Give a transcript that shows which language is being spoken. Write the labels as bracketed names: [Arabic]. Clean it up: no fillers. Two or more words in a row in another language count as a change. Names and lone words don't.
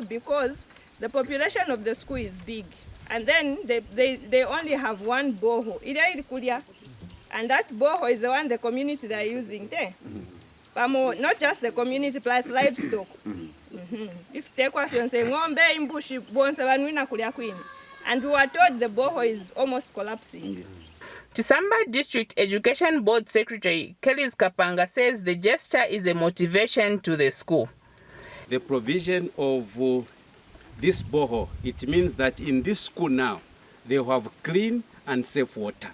[English] Because the population of the school is big, and then they only have one borehole. And that borehole is the one the community they are using there. Not just the community, plus livestock. [Bemba] If they say ng'ombe imbushi bonse banwina kulia queen. [English] And we were told the borehole is almost collapsing. Chisamba District Education Board Secretary Kelly Kapanga says the gesture is a motivation to the school. The provision of this borehole, it means that in this school now, they have clean and safe water.